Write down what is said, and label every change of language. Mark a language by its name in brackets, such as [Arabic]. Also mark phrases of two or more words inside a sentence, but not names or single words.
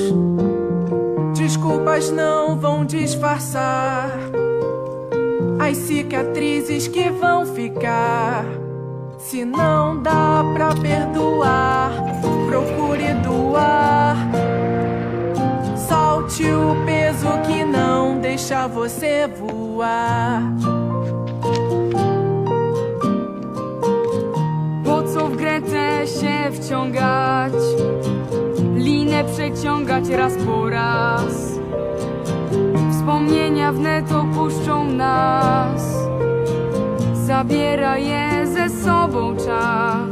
[Portuguese] Desculpas não vão disfarçar as cicatrizes que vão ficar. Se não dá pra perdoar, procure doar. Solte o peso que não deixa você voar. [Polish] Po co w grę się wciągać, linę przeciągać raz po raz. Wspomnienia wnet opuszczą nas, zabiera je ze sobą czas.